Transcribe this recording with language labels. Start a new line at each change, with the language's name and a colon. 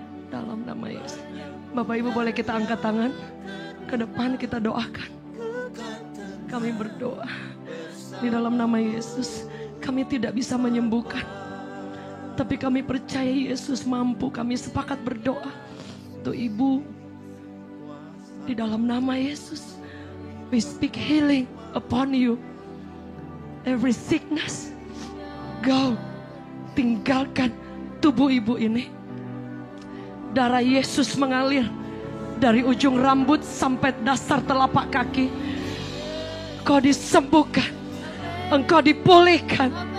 Indonesian: Dalam nama Yesus. Bapak Ibu boleh kita angkat tangan ke depan, kita doakan. Kami berdoa di dalam nama Yesus. Kami tidak bisa menyembuhkan, tapi kami percaya Yesus mampu. Kami sepakat berdoa untuk Ibu di dalam nama Yesus.
English: We speak healing upon you. Every sickness go.
Indonesian: Tinggalkan tubuh Ibu ini. Darah Yesus mengalir dari ujung rambut sampai dasar telapak kaki. Engkau disembuhkan, engkau dipulihkan.